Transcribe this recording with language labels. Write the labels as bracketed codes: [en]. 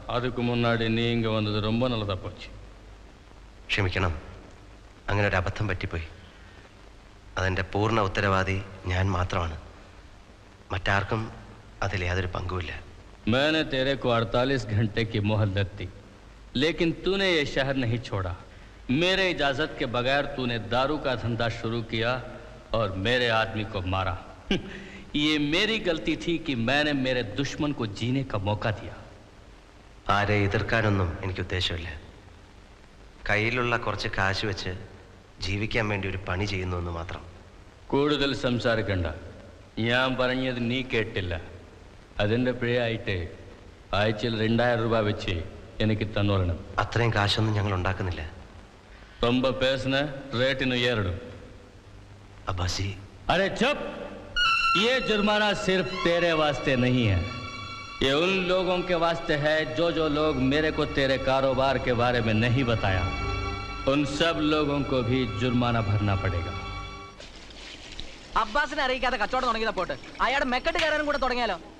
[ta] அதுக்கு முன்னாடி நீ இங்கே வந்தது ரொம்ப நல்லதாக போச்சு. [ml] ക്ഷമിക്കണം, അങ്ങനെ ഒരു അബദ്ധം പറ്റിപ്പോയി. അതിൻ്റെ പൂർണ്ണ ഉത്തരവാദി ഞാൻ മാത്രമാണ്. മറ്റാർക്കും അതിൽ യാതൊരു പങ്കുമില്ല. [hi] मैंने तेरे को 48 घंटे की मोहलत दी, लेकिन तूने ये शहर नहीं छोड़ा. मेरे इजाज़त के बगैर तूने दारू का धंधा शुरू किया और मेरे आदमी को मारा. ये मेरी गलती थी कि मैंने मेरे दुश्मन को जीने का मौका दिया. [ml] ആരെ എതിർക്കാനൊന്നും എനിക്ക് ഉദ്ദേശമില്ല. കയ്യിലുള്ള കുറച്ച് കാശ് വെച്ച് ജീവിക്കാൻ വേണ്ടി ഒരു പണി ചെയ്യുന്നു എന്ന് മാത്രം. കൂടുതൽ സംസാരിക്കണ്ട. ഞാൻ പറഞ്ഞത് നീ കേട്ടില്ല. അതിൻ്റെ പിഴയായിട്ട് ആഴ്ചയിൽ 2000 രൂപ വെച്ച് എനിക്ക് തന്നോളണം. അത്രയും കാശൊന്നും ഞങ്ങൾ ഉണ്ടാക്കുന്നില്ല. ரொம்ப பேசுன ரேட்டிന് ഉയർടും. അബ്ബാസി, [hi] अरे चुप! ये जुर्माना सिर्फ तेरे वास्ते नहीं है, ये उन लोगों के वास्ते है जो लोग मेरे को तेरे कारोबार के बारे में नहीं बताया. उन सब लोगों को भी जुर्माना भरना पड़ेगा. [ml] അബ്ബാസിനെ അറിയിക്കാതെ കച്ചവടം തുടങ്ങിയതാ പോട്ട്. അയാളുടെ മെക്കെട്ട് കയറാനും കൂടെ തുടങ്ങിയാലോ?